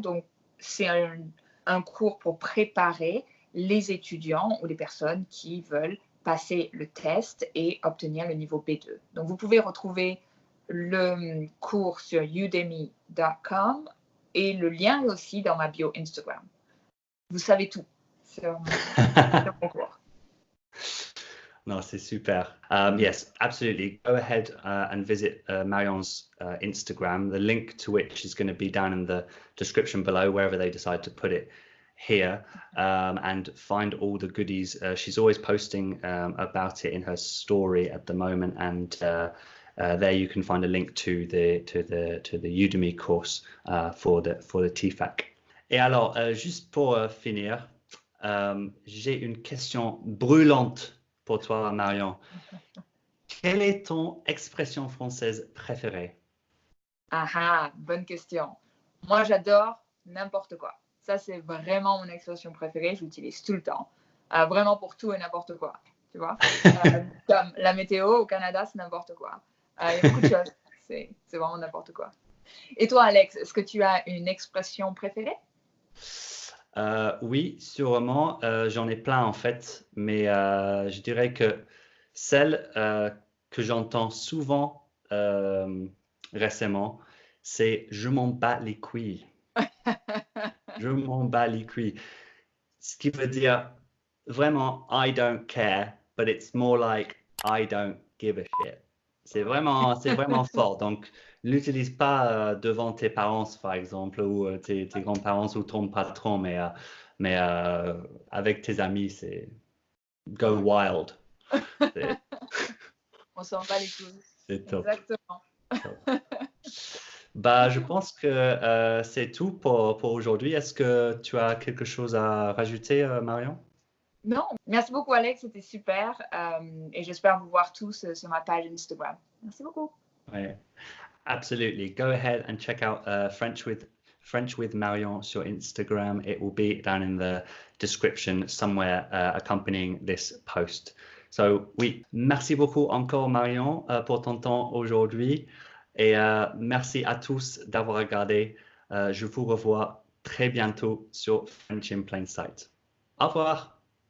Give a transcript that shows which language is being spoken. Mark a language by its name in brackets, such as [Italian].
[French] Donc, c'est un cours pour préparer les étudiants ou les personnes qui veulent passer le test et obtenir le niveau B2. Donc, vous pouvez retrouver le cours sur udemy.com et le lien est aussi dans ma bio Instagram. Vous savez tout sur mon cours. [English] No, [French] c'est super. [English] Yes, absolutely. Go ahead and visit Marion's Instagram, the link to which is going to be down in the description below, wherever they decide to put it here, and find all the goodies. She's always posting about it in her story at the moment, and there you can find a link to the Udemy course for the TFAC. [French] Et alors, juste pour finir, j'ai une question brûlante pour toi, Marion. Quelle est ton expression française préférée? Ah, bonne question. Moi, j'adore n'importe quoi. Ça, c'est vraiment mon expression préférée. Je l'utilise tout le temps. Vraiment pour tout et n'importe quoi. Tu vois? Comme la météo au Canada, c'est n'importe quoi. Il y a beaucoup de choses. C'est vraiment n'importe quoi. Et toi, Alex, est-ce que tu as une expression préférée? Oui, sûrement. J'en ai plein en fait, mais je dirais que celle que j'entends souvent récemment, c'est je m'en bats les couilles. Je m'en bats les couilles. Ce qui veut dire vraiment [English] I don't care, but it's more like I don't give a shit. [French] C'est vraiment fort. Donc, n'utilise pas devant tes parents, par exemple, ou tes grands-parents ou ton patron, mais avec tes amis, c'est [English] go wild. [French] On s'en bat les couilles. C'est top. Exactement. Bah, je pense que c'est tout pour aujourd'hui. Est-ce que tu as quelque chose à rajouter, Marion? Non, merci beaucoup, Alex. C'était super. Et j'espère vous voir tous sur ma page Instagram. Merci beaucoup. [English] Ouais. Absolutely. Go ahead and check out French with Marion sur Instagram. It will be down in the description somewhere accompanying this post. [French] So oui, merci beaucoup encore Marion pour ton temps aujourd'hui et merci à tous d'avoir regardé. Je vous revois très bientôt sur French in Plain Sight. Au revoir.